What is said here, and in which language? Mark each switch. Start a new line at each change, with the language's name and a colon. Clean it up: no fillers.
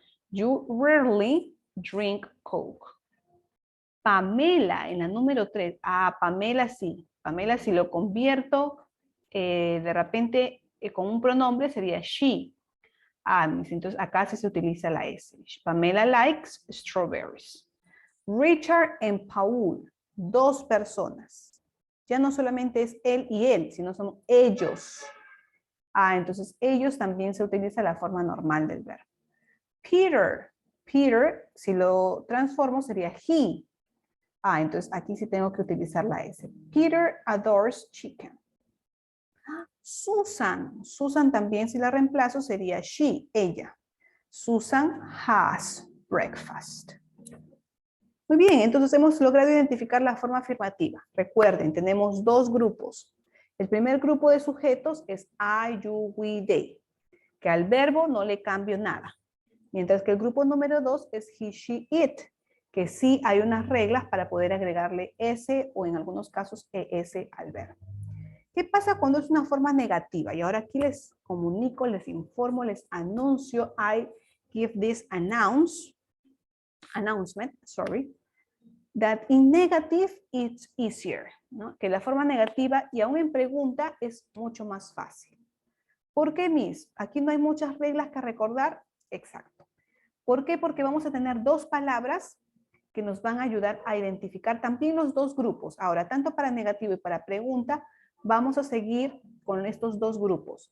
English: You rarely drink Coke. Pamela,
Spanish: en la número 3. Ah, Pamela sí. Pamela si lo convierto de repente con un pronombre sería she. Ah, entonces acá sí se utiliza la S.
English: Pamela likes strawberries.
Spanish: Richard and Paul, 2 personas. Ya no solamente es él y él, sino son ellos. Ah, entonces ellos también se utiliza la forma normal del verbo. Peter, Peter, si lo transformo sería he. Ah, entonces aquí sí tengo que utilizar la S.
English: Peter adores chicken.
Spanish: Susan, Susan también si la reemplazo sería she, ella.
English: Susan has breakfast.
Spanish: Muy bien, entonces hemos logrado identificar la forma afirmativa. Recuerden, tenemos 2 grupos. El primer grupo de sujetos es I, you, we, they, que al verbo no le cambio nada. Mientras que el grupo número 2 es he, she, it, que sí hay unas reglas para poder agregarle S o en algunos casos ES al verbo. ¿Qué pasa cuando es una forma negativa? Y ahora aquí les comunico, les informo, les anuncio.
English: I give this announcement, that in negative it's easier, ¿no?
Spanish: Que la forma negativa y aún en pregunta es mucho más fácil. ¿Por qué, Miss? Aquí no hay muchas reglas que recordar. Exacto. ¿Por qué? Porque vamos a tener 2 palabras que nos van a ayudar a identificar también los 2 grupos. Ahora, tanto para negativo y para pregunta, vamos a seguir con estos 2 grupos.